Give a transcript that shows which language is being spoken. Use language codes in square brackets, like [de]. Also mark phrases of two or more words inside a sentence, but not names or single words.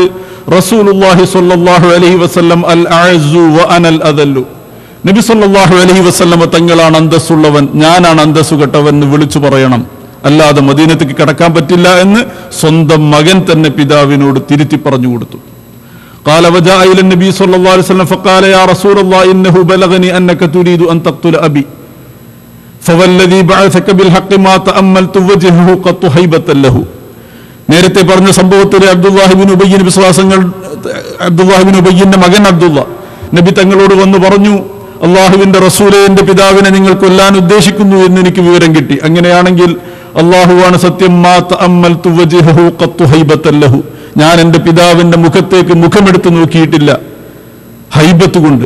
[ar] رسول الله صلى الله عليه وسلم الأعز و أنا الأذل, [ml] നബി [ar] صلى الله عليه وسلم [ml] തങ്ങളാണ് അന്തസ്സുള്ളവൻ, ഞാനാണ് അന്തസ്സുകെട്ടവൻ എന്ന് വിളിച്ചു പറയണം. അല്ലാതെ മദീനത്തേക്ക് കടക്കാൻ പറ്റില്ല എന്ന് സ്വന്തം മകൻ തന്നെ പിതാവിനോട് തിരുത്തി പറഞ്ഞു കൊടുത്തു. [ar] قال وجاء الى النبي صلى الله عليه وسلم فقال يا رسول الله انه بلغني انك تريد ان تقتل ابي فوالذي بعثك بالحق ما تأملت وجهه قط هيبة له. [ml] നേരത്തെ പറഞ്ഞ സംഭവത്തിൽ അബ്ദുല്ലാഹി ഇബ്നു ഉബയ്യ് നബി [ar] صلى الله عليه وسلم, [ml] അബ്ദുല്ലാഹി ഇബ്നു ഉബയ്യിന്റെ മകൻ അബ്ദുള്ള നബി തങ്ങളോട് വന്ന് പറഞ്ഞു, അള്ളാഹുവിന്റെ റസൂലേ, എന്റെ പിതാവിനെ നിങ്ങൾ കൊല്ലാൻ ഉദ്ദേശിക്കുന്നു എന്ന് എനിക്ക് വിവരം കിട്ടി. അങ്ങനെയാണെങ്കിൽ അള്ളാഹുവാണ് സത്യം, [ar] ما تأملت وجهه قط هيبة له, [ml] ഞാൻ എന്റെ പിതാവിന്റെ മുഖത്തേക്ക് മുഖമെടുത്ത് നോക്കിയിട്ടില്ല ഹൈബത്ത് കൊണ്ട്.